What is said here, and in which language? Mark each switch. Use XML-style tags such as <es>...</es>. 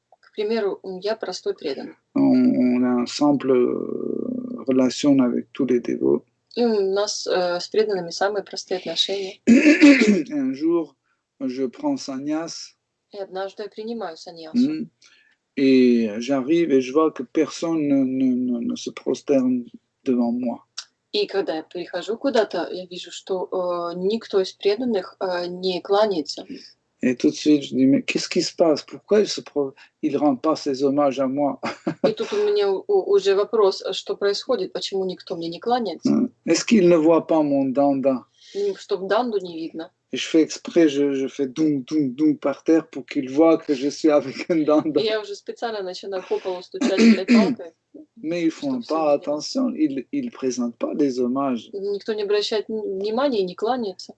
<ru>К примеру, я простой преданный.</ru> <fr>on a une simple relation avec tous les dévots.</fr> <ru>И у нас с преданными самые простые отношения.</ru> <fr>Et un jour, je prends sannyas,</fr> <ru>И однажды я принимаю саньясу.</ru> <fr>et j'arrive et je vois que personne ne se prosterne devant moi.</fr> <ru>И когда я прихожу куда-то, я вижу, что никто из преданных не кланяется.</ru> <fr>Et tout de suite, je dis, mais qu'est-ce qui se passe? Pourquoi il ne rend pas ses hommages à moi?</fr> <ru>И тут у меня уже вопрос, что происходит, почему никто мне не кланяется?</ru> <fr>Est-ce qu'il ne voit pas mon danda?</fr> <ru>Чтобы данду не видно.</ru> <fr>Et je fais exprès, je fais doum, doum, doum par terre pour qu'il voit que je suis avec un danda.</fr> <ru>И я уже специально начинаю по полу стучать этой палкой.</ru> <fr>Mais ils ne font pas attention, ils ne présentent pas les hommages.</fr> <ru>Никто не обращает внимания и не кланяется.</ru>